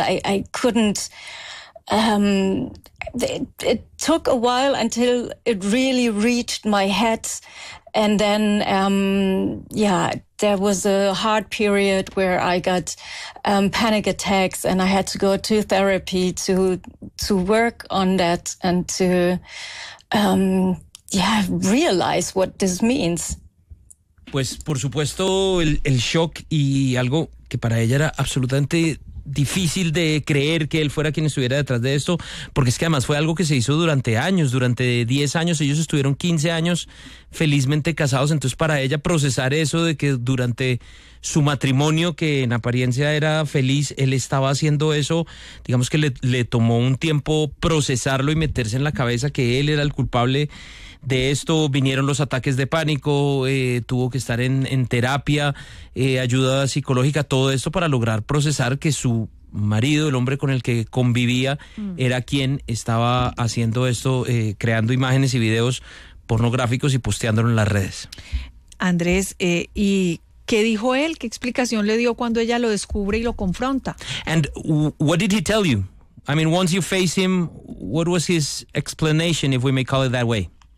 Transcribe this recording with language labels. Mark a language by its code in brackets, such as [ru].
[en] I couldn't. It took a while until it really reached my head, and then there was a hard period where I got panic attacks, and I had to go to therapy to work on that and to realize what this means. [es] Pues, por supuesto, el shock y algo que para ella era absolutamente difícil de creer que él fuera quien estuviera detrás de esto, porque es que además fue algo que se hizo durante años, durante 10 años, ellos estuvieron 15 años felizmente casados, entonces para ella procesar eso de que durante su matrimonio, que en apariencia era feliz, él estaba haciendo eso, digamos que le tomó un tiempo procesarlo y meterse en la cabeza que él era el culpable de esto vinieron los ataques de pánico, tuvo que estar en terapia, ayuda psicológica, todo esto para lograr procesar que su marido, el hombre con el que convivía, era quien estaba haciendo esto, creando imágenes y videos pornográficos y posteándolo en las redes. Andrés, ¿y qué dijo él? ¿Qué explicación le dio cuando ella lo descubre y lo confronta? [en] And what did he tell you? I mean, once you face him, what was his explanation, if we may call it that way?